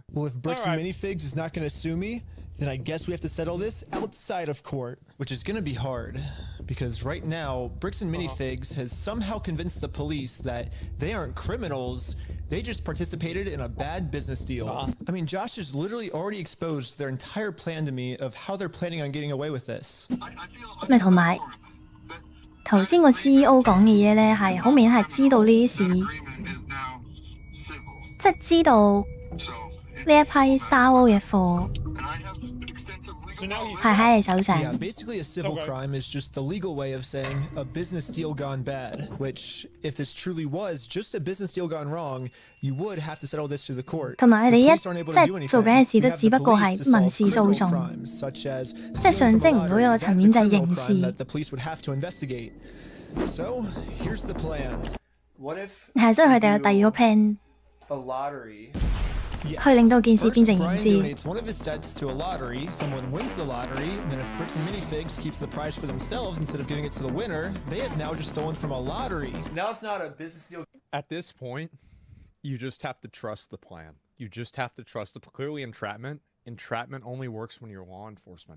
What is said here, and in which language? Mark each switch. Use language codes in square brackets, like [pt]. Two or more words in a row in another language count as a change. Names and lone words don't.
[en] Well, if Bricks and Minifigs is not going to sue me, then I guess we have to settle this outside of court, which is going to be hard. Because right now, Bricks and Minifigs has somehow convinced the police that they aren't criminals, they just participated in a bad business deal. I mean, Josh has literally already exposed their entire plan to me of how they're planning on getting away with this. [yue] 咪同埋頭先個 CEO 講嘅嘢呢，係好明顯係知道呢啲事，即係知道呢一批沙窩嘅貨。 [en] Yeah, basically a civil crime is just the legal way of saying a business deal gone bad, which, if this truly was just a business deal gone wrong, you would have to settle this through the court. [yue] 同埋佢哋即係做緊嘅事都只不過係民事訴訟，即係上升唔到一個層面就係刑事。 [en] So here's the plan. [yue] 係，所以佢哋有第二個 plan。 [en] A lottery. [yue] 去令到件事變成刑事。 [en] donates one of his sets to a lottery, someone wins the lottery, and then if Bricks and Minifigs keeps the prize for themselves instead of giving it to the winner, they have now just stolen from a lottery. Now it's not a business deal. At this point, you just have to trust the plan. You just have to trust the clearly entrapment. Entrapment only works when you're law enforcement.